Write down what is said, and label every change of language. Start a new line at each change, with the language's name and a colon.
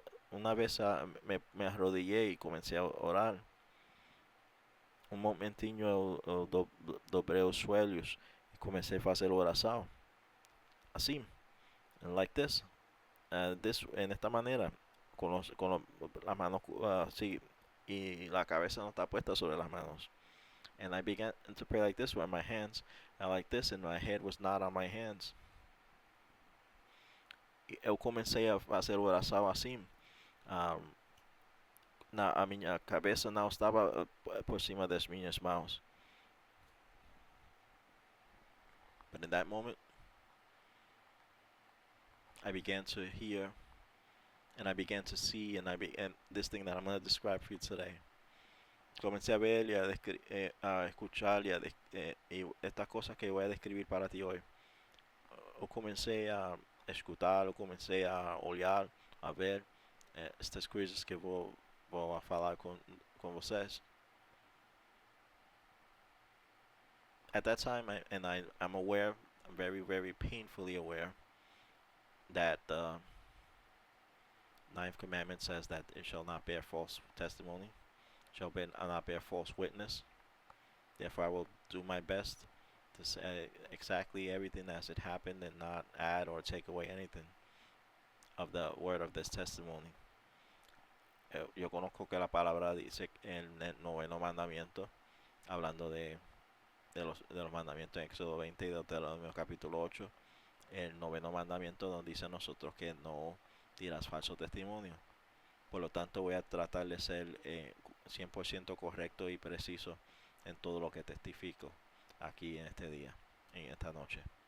Spanish: Una vez me arrodillé y comencé a orar.
Portuguese: Un momentinho eu dobrei os joelhos e comecei a fazer oração.
Spanish: Assim,
English: like this,
Spanish: en esta manera, con las manos así y la cabeza no está puesta sobre las manos.
English: And I began to pray like this with my hands, and like this, and my head was not on my hands.
Portuguese: Eu comecei a fazer oração assim. Um, a minha cabeça não estava por cima das minhas mãos.
English: But in that moment, I began to hear and I began to see and this thing that I'm going to describe for you today.
Spanish: Comencé a ver y a escuchar y estas cosas que voy a describir para ti hoy.
Portuguese: Eu comencei a escutar, eu comecei a olhar, a ver estas coisas que vou a falar com vocês.
English: At that time, I'm aware, I'm very, very painfully aware that the ninth commandment says that it shall not bear false testimony, not bear false witness. Therefore, I will do my best to say exactly everything as it happened and not add or take away anything of the word of this testimony.
Spanish: Yo conozco que la palabra dice en el noveno mandamiento, hablando de los mandamientos en Éxodo 20 y Deuteronomio capítulo 8, el noveno mandamiento nos dice a nosotros que no dirás falso testimonio. Por lo tanto, voy a tratar de ser 100% correcto y preciso en todo lo que testifico aquí en este día, en esta noche.